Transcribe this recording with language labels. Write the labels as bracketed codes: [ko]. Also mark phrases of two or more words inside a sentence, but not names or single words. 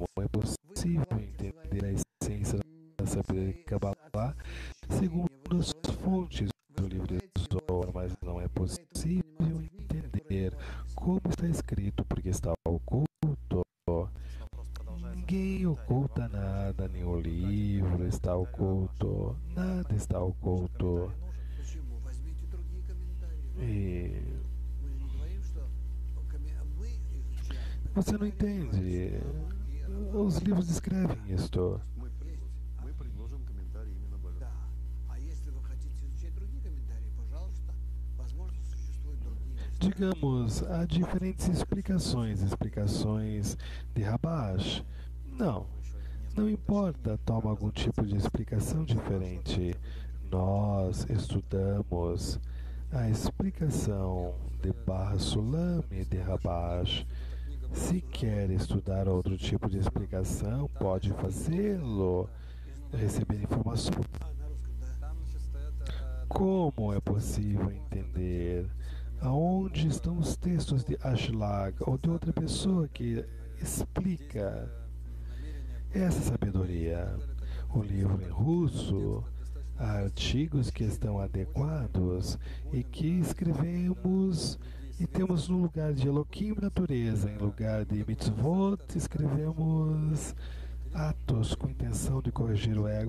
[pt] É possível entender a essência da sabedoria de Kabbalah segundo as fontes do livro de Zohar, mas não é possível entender como está escrito, porque está oculto. Ninguém oculta nada, nem o livro está oculto, nada está oculto. [ru] Почему? Возьмите другие комментарии. [pt] E [ru] Мы же не говорим, что мы изучаем. [pt] você não entende. Os livros descrevem isto. [ru] Мы предложим комментарий именно Божественный. Да. А если вы хотите изучать другие комментарии, пожалуйста, возможно, существуют другие места. [pt] Digamos, há diferentes explicações de Rabash. Não importa, toma algum tipo de explicação diferente. Nós estudamos a explicação de Bar Sulami de Rabash. Se quer estudar outro tipo de explicação, pode fazê-lo, receber informações. [ru] На русском, да? Там, значит, стоят [pt] Como é possível entender aonde estão os textos de Ashlag ou de outra pessoa que explica essa sabedoria? O livro em russo, há artigos que estão adequados e que escrevemos e temos no lugar de Elohim natureza, em lugar de mitzvot, escrevemos atos com intenção de corrigir o ego.